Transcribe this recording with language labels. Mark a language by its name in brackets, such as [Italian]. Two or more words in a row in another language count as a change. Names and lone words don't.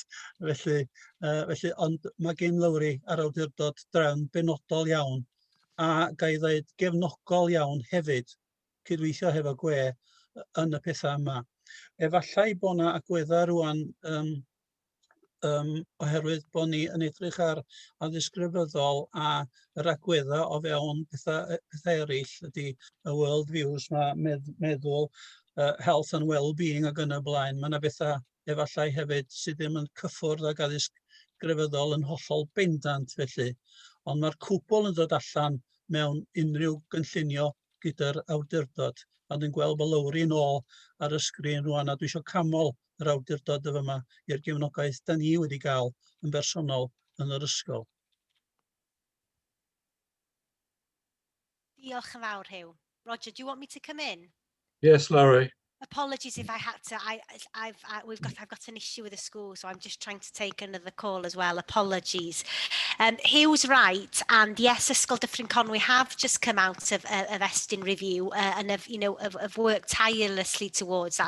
[Welsh] Felly, ond mae gen Lowri ar awdurdod drefn benodol iawn, a ga i ddweud gefnogol iawn hefyd, cydweithio hefo GWE yn y pethau yma. Efallai bod yna agweddau rwan oherwydd bod ni yn edrych ar addysg grefyddol a yr agweddau o fewn pethau eraill ydy y [English] world views, [Welsh] meddwl, [English] health and well-being [Welsh] ac yn y blaen. Mae yna bethau efallai hefyd sydd ddim yn cyffwrdd ag addysg grefyddol yn hollol bendant felly. Ond mae'r cwbl yn dod allan mewn unrhyw gynllunio gyda'r awdurdod. A dwi'n gweld bod Lowri nôl ar y sgrin rwan, a dwi eisiau camol yr awdurdod yma i'r gefnogaeth da ni wedi gael yn bersonol yn yr ysgol. Diolch yn fawr, Hugh. [English] Roger, do you want me to come in? Yes, Larry. Apologies if I had to. I've got an issue with the school, so I'm just trying to take another call as well. Apologies. Hugh's right, and yes, Ysgol Dyffryn Conwy have just come out of Estyn review and have worked tirelessly towards that.